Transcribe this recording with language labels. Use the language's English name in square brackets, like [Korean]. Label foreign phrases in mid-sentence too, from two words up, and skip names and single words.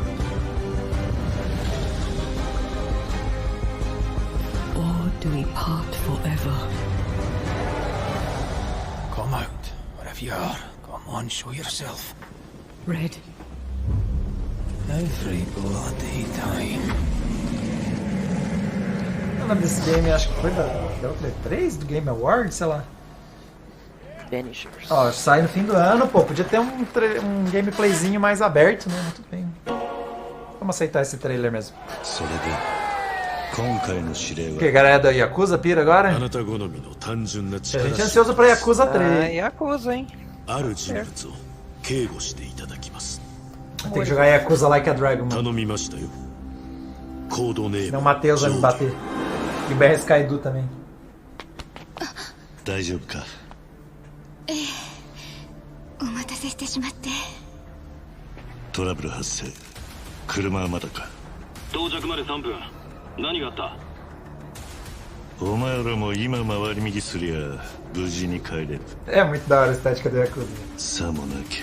[English] Or do we part forever? Come out, wherever you are. Come on, show yourself. Red. Every bloody time. [Portuguese] O nome desse game, acho que foi da outra E3, do Game Awards, sei lá. Banishers. Ó, sai no fim do ano, pô, podia ter um gameplayzinho mais aberto, né? Mas tudo bem. Vamos aceitar esse trailer mesmo. O que, galera da Yakuza pira agora? A gente é ansioso pra Yakuza 3. Yakuza, hein? Tem que jogar Yakuza Like a Dragon, mano. Senão o Matheus vai me bater. E o BRS Kaido também. [Japanese] 大丈夫か。お待たせしてしまって。トラブル発生。車はまだか。到着まで3分。何があった？お前らも今回り右すりゃ無事に帰れる。 [Portuguese] É muito da hora a estética do Yakuza. [Japanese] さもなきゃ。